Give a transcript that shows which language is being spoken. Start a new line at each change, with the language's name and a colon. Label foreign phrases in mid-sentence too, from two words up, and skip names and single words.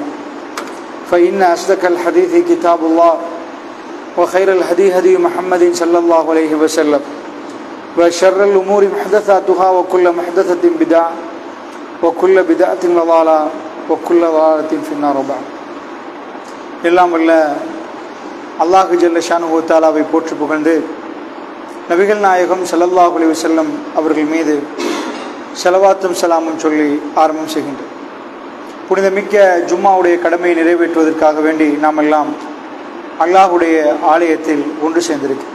Arabic: فإن أصدق الحديث كتاب الله وخير الهدي هدي محمد صلى الله عليه وسلم وشر الأمور محدثاتها وكل محدثة بدعة وكل بدعة ضلالة وكل ضلالة في النار.
Tamil: بعد எல்லாம் வல்ல அல்லாஹ்
Arabic: جل شأنه
Tamil: தஆலாவை போற்றி புகழ்ந்து நபிகள் நாயகம்
Arabic: صلى الله عليه وسلم
Tamil: அவர்கள் மீது ஸலவாத்தும் ஸலாமும் சொல்லி ஆரம்பம் செய்கின்றோம். புனிதமிக்க ஜும்மாவுடைய கடமையை நிறைவேற்றுவதற்காக வேண்டி நாம் எல்லாம் அல்லாஹுடைய ஆலயத்தில் ஒன்று சேர்ந்திருக்கிறோம்.